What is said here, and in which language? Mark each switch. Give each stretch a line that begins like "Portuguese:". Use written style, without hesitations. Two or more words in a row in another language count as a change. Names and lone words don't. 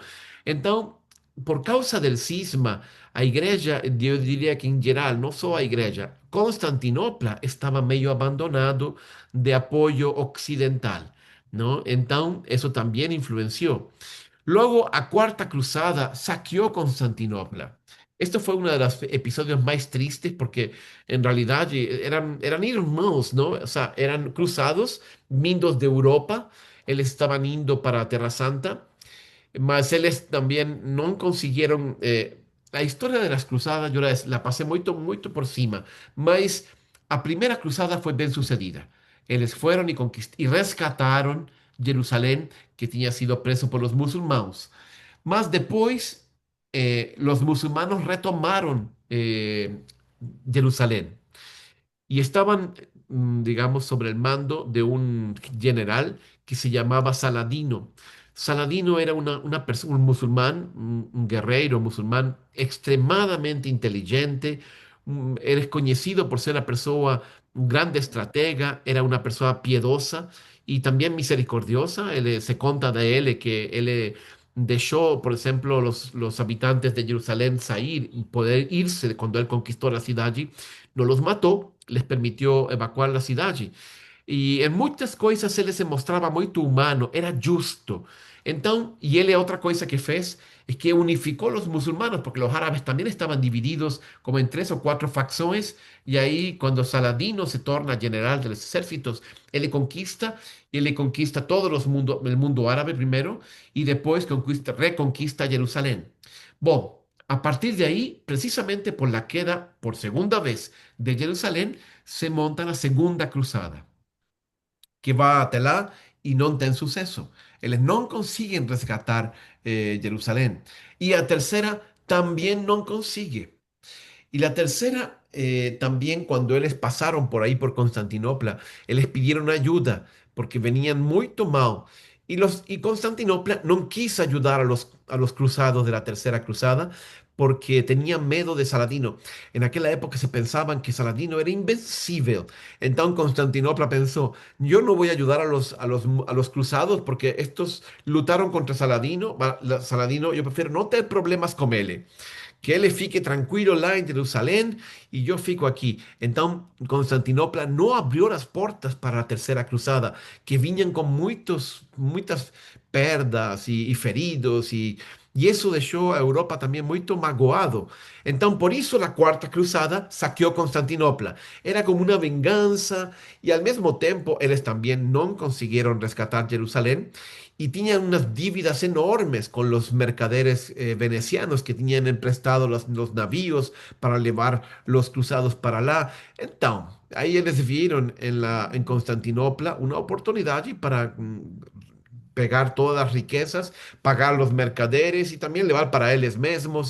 Spanish: Entonces, por causa del cisma,
Portuguese: a igreja,
Spanish: yo diría que en general, no solo
Portuguese: a igreja,
Spanish: Constantinopla estaba medio abandonado de apoyo occidental, ¿no? Entonces, eso también influenció. Luego, a Cuarta Cruzada saqueó Constantinopla. Esto fue uno de los episodios más tristes porque en realidad eran hermanos, ¿no? O sea, eran cruzados,
Portuguese: vindos de Europa, eles estaban indo para a Terra Santa, mas eles também não conseguiram. A história das cruzadas eu la passei muito por cima, mas a primeira cruzada foi bem sucedida. Eles foram e resgataram Jerusalém, que tinha sido preso por los muçulmanos. Mas depois, los muçulmanos retomaram Jerusalém
Spanish: y estaban, digamos, sobre el mando de un general que se llamaba Saladino. Saladino era un musulmán, un guerrero musulmán extremadamente inteligente, era conocido por ser una persona, un grande estratega, era una persona piedosa y también misericordiosa. Se cuenta de él que él dejó, por ejemplo, los habitantes de Jerusalén salir y poder irse cuando él conquistó la ciudad allí. No los mató, les permitió evacuar la ciudad.
Portuguese: E em muitas coisas ele se mostrava muito humano, era justo. Então, e ele outra coisa que fez é que unificou os muçulmanos, porque os árabes também estavam divididos como em três ou quatro facções, e aí quando Saladino se torna general dos exércitos, ele conquista todo o mundo árabe primeiro, e depois reconquista Jerusalém. Bom, a partir de aí, precisamente por la queda por segunda vez de Jerusalém, se monta a segunda cruzada que va até lá e não tem sucesso. Eles não conseguem resgatar Jerusalém. E a terceira também não consegue.
Spanish: Y la tercera, también cuando ellos pasaron por ahí por Constantinopla, ellos pidieron ayuda porque venían muy mal. Y Constantinopla no quiso ayudar a los cruzados de la tercera cruzada porque tenían miedo de Saladino. En aquella época se pensaban que Saladino era invencible. Entonces Constantinopla pensó, yo no voy a ayudar a los cruzados porque estos lucharon contra Saladino. Saladino, yo prefiero no tener problemas con él,
Portuguese: que ele fique tranquilo lá em Jerusalém e eu fico aqui. Então, Constantinopla não abriu as portas para a Terceira Cruzada, que vinham com muitas perdas e feridos, e isso deixou a Europa também muito magoado. Então, por isso, a Quarta Cruzada saqueou Constantinopla. Era como uma vingança, e ao mesmo tempo, eles também não conseguiram resgatar Jerusalém
Spanish: y tenían unas dívidas enormes con los mercaderes venecianos que tenían emprestado los navíos para llevar los cruzados para allá. Entonces, ahí ellos vieron en Constantinopla una oportunidad y para pegar todas las riquezas, pagar los mercaderes y también llevar para ellos mismos.